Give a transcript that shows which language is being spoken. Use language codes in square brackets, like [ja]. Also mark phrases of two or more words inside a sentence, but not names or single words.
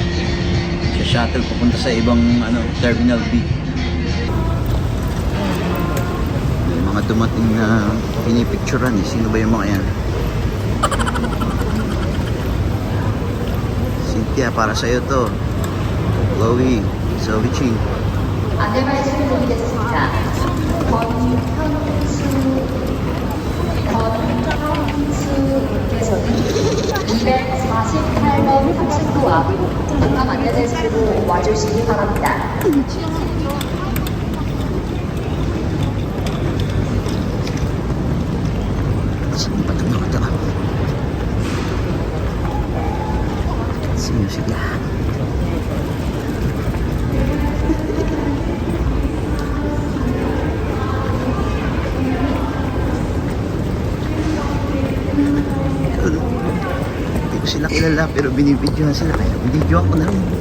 [tl] Sa shuttle pupunta sa ibang Terminal B. May mga dumating na pinipicturan eh. Sino ba yung mga yan? Cynthia, para sa'yo to. Chloe. Sovichi. [ko] 안내 말씀드리겠습니다. 권은수님께서는 248번 탑승구와 관람 안내데스크로 와주시기 바랍니다. [tl] Saan ba ito nakatara? Sino sila? Hindi ko sila kilala pero binibidyohan sila kaya binibidyohan ko na rin.